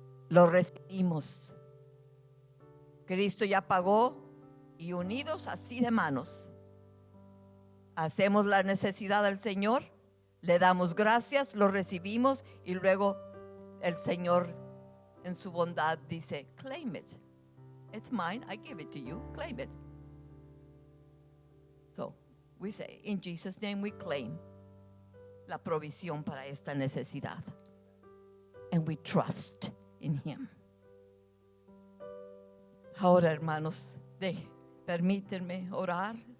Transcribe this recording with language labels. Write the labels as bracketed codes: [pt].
[es] Lo recibimos. Cristo ya pagó y unidos así de manos hacemos la necesidad del Señor, le damos gracias, lo recibimos y luego el Señor en su bondad dice, [en] claim it. It's mine, I give it to you, claim it. So we say, in Jesus' name we claim [es] la provisión para esta necesidad. [en] And we trust in Him. [es] Ahora, hermanos, permítanme orar.